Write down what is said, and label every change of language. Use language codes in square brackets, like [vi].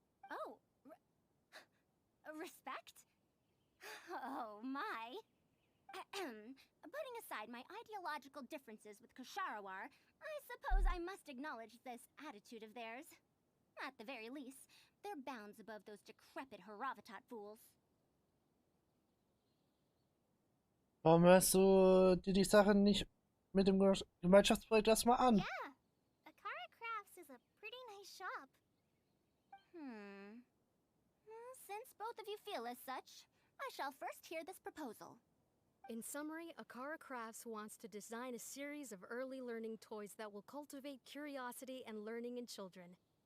[en] Oh, respect? Oh, my. Putting aside my ideological differences with Kasharawar, I suppose I must acknowledge this attitude of theirs. At the very least, they're bounds above those decrepit Haravatat fools. [de] Warum hörst du dir die Sache nicht mit dem Gemeinschaftsprojekt erstmal an? [en] Yeah, Akara Crafts is a pretty nice shop. Well, since both of you feel as such, I shall first hear this proposal. In summary, Akara Crafts wants to design a series of early learning toys that will cultivate curiosity and learning in children.